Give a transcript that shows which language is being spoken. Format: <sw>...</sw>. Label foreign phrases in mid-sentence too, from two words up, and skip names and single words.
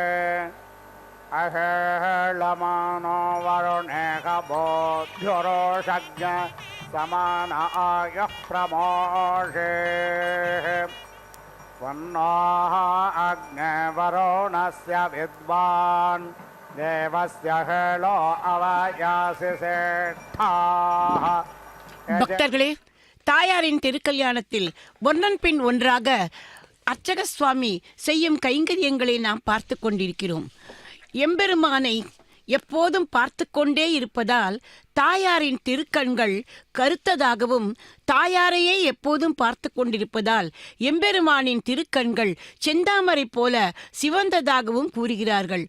<sa>अहेळमानो वरुणेह बोध्युरोषज्ञ समान आयुः प्रमोषे वन्नोः अग्ने वरुणस्य विद्वान् देवस्य हेळो अवयासि श्रेष्ठाः</sa> <ta>பக்தர்களே, தாயாரின் திருக்கல்யாணத்தில் ஒன்றன் பின் ஒன்றாக அர்ச்சக சுவாமி செய்யும் கைங்கரியங்களை நாம் பார்த்து கொண்டிருக்கிறோம். எம்பெருமானை எப்போதும் பார்த்து கொண்டே இருப்பதால் தாயாரின் திருக்கண்கள் கருத்ததாகவும், தாயாரையே எப்போதும் பார்த்து கொண்டிருப்பதால் எம்பெருமானின் திருக்கண்கள் செந்தாமரை போல சிவந்ததாகவும் கூறுகிறார்கள்.</ta>